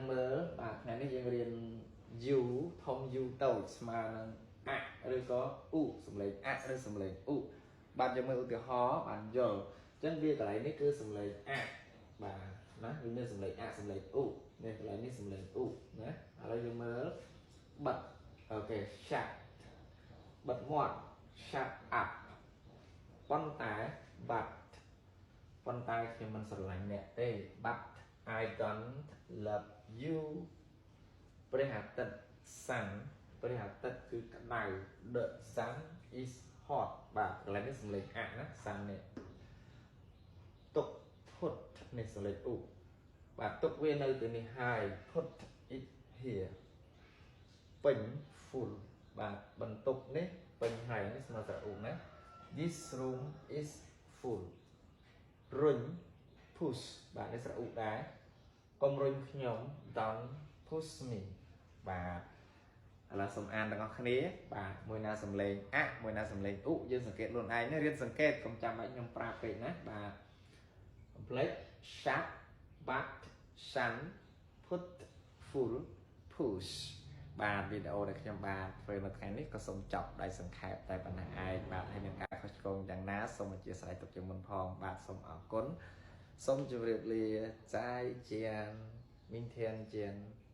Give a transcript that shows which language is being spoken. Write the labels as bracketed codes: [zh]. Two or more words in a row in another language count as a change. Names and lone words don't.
[km] មើលបាទថ្ងៃនេះយើងរៀន u ធំ u តូចស្មើនឹងអឬក៏ឧសំឡេងអឬសំឡេងឧបាទយើងមើលឧទាហរណ៍បានយល់អញ្ចឹងវាកន្លែងនេះគឺសំឡេងអបាទណាវាមានសំឡេងអសំឡេងឧនេះកន្លែងនេះសំឡេងឧ ណាឥឡូវយើងមើលបិទអូខេ shut បិទមាត់ [en] shut up [km] ប៉ុន្តែ but ប៉ុន្តែខ្ញុំមិនស្រឡាញ់អ្នកទេ [en] but I don't love you [km] ព្រះអាទិត្យ sun ព្រះអាទិត្យគឺក្តៅ the [en] sun is hot [km] បាទកន្លែងនេះសំឡេងអណា sun នេះទុក put នេះសំឡេងឧបាទទុកវានៅទីនេះហើយ [en] put it here [km] ពេញ full បាទ បន្ទប់នេះពេញហើយនេះស្មើស្រៈឧណា [en] this room is full [km] រុញ push បាទនេះស្រៈឧដែរកុំរុញខ្ញុំ [en] don't push me [km] បាទឥឡូវសូមអានទាំងអស់គ្នាបាទមួយណាសំឡេងអមួយណាសំឡេង ឧយើងសង្កេតខ្លួនឯងណារៀនសង្កេតកុំចាំបាច់ខ្ញុំប្រាប់ពេកណាបាទ [en] complete shut but sun put full push [km] បាទវីដេអូដែលខ្ញុំបានធ្វើនៅថ្ងៃនេះក៏សូមចប់ដោយសង្ខេបតែប៉ុណ្ណេះឯងបាទហើយនឹងការខុសឆ្គងយ៉ាងណាសូមអធិស្ឋានទុកជាមុនផងបាទសូមអរគុណសូមជម្រាបលាចាយជាងមីនធានជាង